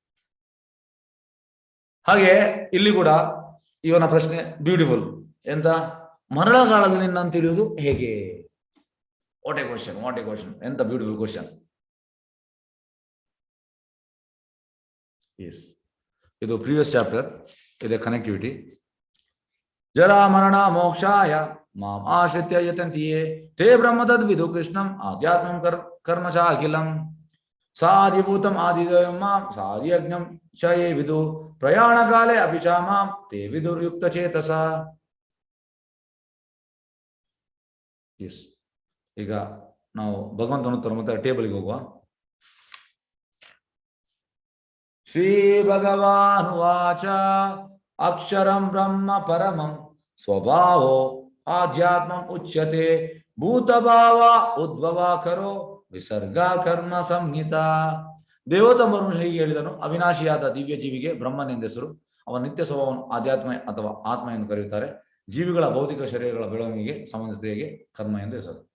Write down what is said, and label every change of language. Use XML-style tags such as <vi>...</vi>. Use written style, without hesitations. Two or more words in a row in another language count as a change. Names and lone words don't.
<kn>ಹಾಗೆ ಇಲ್ಲಿ ಕೂಡ ಇವನ ಪ್ರಶ್ನೆ ಬ್ಯೂಟಿಫುಲ್ ಎಂತ, ಮರಣಕಾಲದಲ್ಲಿ ನಿನ್ನನ್ನು ತಿಳಿಯುವುದು ಹೇಗೆ?</kn> <en>what a question ಎಂತ beautiful question.</en> <kn>ಎಸ್, ಇದು</kn> <en>previous chapter,</en> <kn>ಇದೆ ಕನೆಕ್ಟಿವಿಟಿ.</kn> <sa>ಜರಾ ಮರಣ ಮೋಕ್ಷಾಯ ಮಾಂ ಆಶ್ರಿತ್ಯ ಯತಂತಿಯೇ ತೇ ಬ್ರಹ್ಮ ತದ್ವಿದು ಕೃಷ್ಣಂ ಆಧ್ಯಾತ್ಮಂ ಕರ್ಮ ಚ ಅಖಿಲಂ ಸಾಧಿಭೂತಂ ಆದಿದೇವಂ ಮಾಂ ಸಾಧಿಯಜ್ಞಂ ಚ ಯೇ ವಿದು ಪ್ರಯಾಣ ಕಾಲೇ ಅಪಿ ಚ ಮಾಂ ತೇ ವಿದುರ್ಯುಕ್ತ ಚೇತಸ.</sa> <kn>ಎಸ್, ಈಗ ನಾವು ಭಗವಂತನ ಉತ್ತರ ಮತ್ತೆ ಟೇಬಲ್ಗೆ ಹೋಗುವ.</kn> <sa>ಶ್ರೀ ಭಗವಾನುವಾಚ ಅಕ್ಷರಂ ಬ್ರಹ್ಮ ಪರಮಂ ಸ್ವಭಾವೋ ಆಧ್ಯಾತ್ಮಂ ಉಚ್ಯತೆ ಭೂತಭಾವ ಉದ್ಭವ ಕರೋ ವಿಸರ್ಗ ಕರ್ಮ ಸಂಹಿತ.</sa> <kn>ದೇವೋತ್ತಮರು ಹೀಗೆ ಹೇಳಿದನು, ಅವಿನಾಶಿಯಾದ ದಿವ್ಯ ಜೀವಿಗೆ ಬ್ರಹ್ಮನೆಂದೆಸರು. ಅವನ ನಿತ್ಯ ಸ್ವಭಾವವನ್ನು ಆಧ್ಯಾತ್ಮ ಅಥವಾ ಆತ್ಮ ಎಂದು ಕರೆಯುತ್ತಾರೆ. ಜೀವಿಗಳ ಭೌತಿಕ ಶರೀರಗಳ ಬೆಳವಣಿಗೆಗೆ ಸಂಬಂಧಿಸಿದ ಹೇಗೆ ಕರ್ಮ ಎಂದು ಹೆಸರು.</kn>